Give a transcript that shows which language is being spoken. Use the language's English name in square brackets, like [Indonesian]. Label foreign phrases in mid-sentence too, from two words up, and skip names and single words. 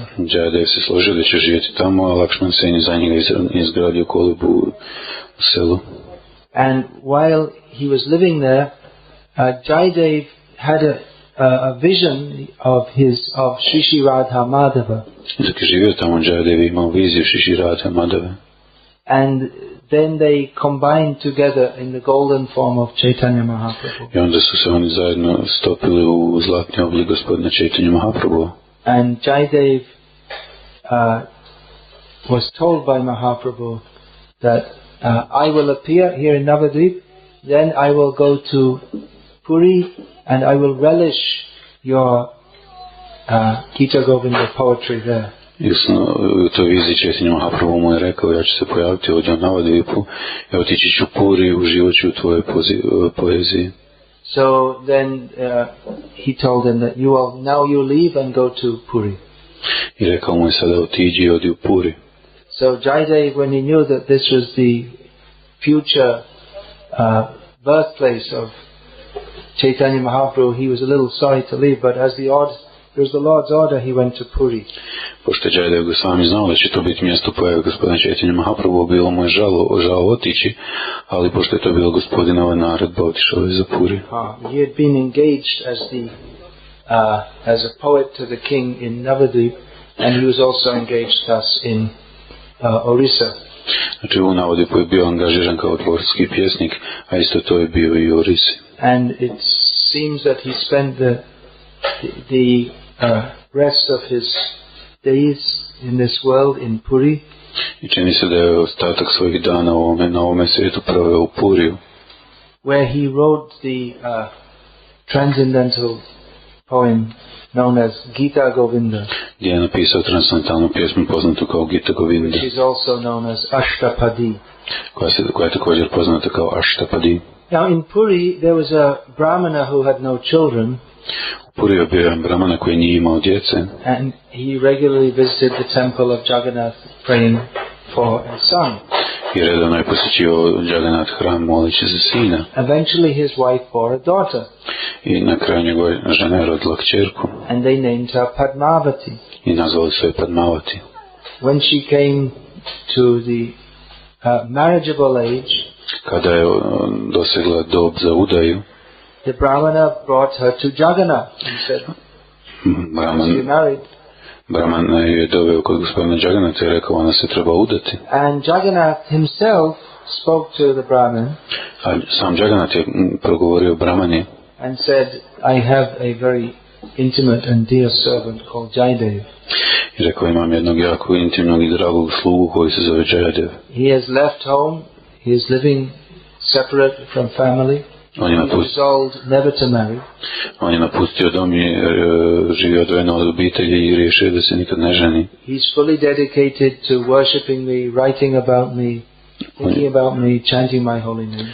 [Croatian] Jaidev se složio da će živjeti tamo, a Lakshman Sen je za njega izgradio kolibu u selu. [English] And while he was living there, Jaidev had a vision of Shri Radha Madhava. [Croatian] Dok je živio tamo, Jaidev imao viziju Shri Radha Madhava. [English] And then they combined together in the golden form of Caitanya Mahaprabhu. [Croatian] I onda su se oni zajedno stopili u zlatni oblik gospodina Caitanya Mahaprabhu. [English] And Jaidev was told by Mahaprabhu that I will appear here in Navadvip, then I will go to Puri and I will relish your Gita Govinda poetry there. [Croatian] I u toj viziji Caitanya Mahaprabhu mu je rekao, ja ću se pojaviti ovdje u Navadvipu, ja otići ću Puri i uživat ću u tvojoj poeziji. [English] So then he told him that now you leave and go to Puri. [Croatian] I rekao mu je sada otiđi i odi u Puri. [English] So Jaidev, when he knew that this was the future birthplace of Caitanya Mahaprabhu, he was a little sorry to leave, but as it was the Lord's order, he went to Puri. [Croatian] Pošto Jaidev Goswami znao da će to biti mjesto pojave gospodina Caitanya Mahaprabhu, bilo mu je žao otići, ali pošto je to bilo gospodinova naredba, otišao je za Puri. [English] He had been engaged as a poet to the king in Navadvip, and he was also engaged thus in Orissa. [Croatian] Znači u Navadvipu je bio angažiran kao tvorski pjesnik, a isto to je bio i u Orisi. [English] And it seems that he spent the rest of his days in this world in Puri. [Croatian] I čini se da je ostatak svojih dana na ovome svijetu proveo u Puriju. [English] Where he wrote the transcendental poem known as Gita Govinda. [Croatian] Gdje je napisao transcendentalnu pjesmu poznatu kao Gita Govinda. [English] Which is also known as Ashtapadi. [Croatian] Koja je također poznata kao Ashtapadi. [English] Now in Puri there was a brahmana who had no children. [Croatian] U Puri je bio jedan brahmana koji nije imao djece. [English] And he regularly visited the temple of Jagannath praying for a son. [Croatian] I redovno je posjećivao Jagannath hram moleći za sina. [English] Eventually his wife bore a daughter. [Croatian] I na kraju njegova žena je rodila kćerku. [English] And they named her Padmavati. [Croatian] I nazvali su je Padmavati. [English] When she came to the marriageable age, [Croatian] kada je dosegla dob za udaju, [English] the Brahmana brought her to Jagannath and said, [Croatian] Brahman je doveo kod gospodina Jagannatha i rekao, ona se treba udati. [English] And Jagannath himself spoke to the Brahman, [Croatian] a sam Jagannath je progovorio Brahmani [English] and said, I have a very intimate and dear servant called Jayadev. [Croatian] I rekao, imam jednog jako intimnog i dragog slugu koji se zove Jayadev. [English] He has left home, he is living separate from family. [Croatian] On je napustio dom i živio odvojeno od obitelji i riješio da se nikad ne ženi. [English] He's fully dedicated to worshipping me, writing about me, thinking about me, chanting my holy names.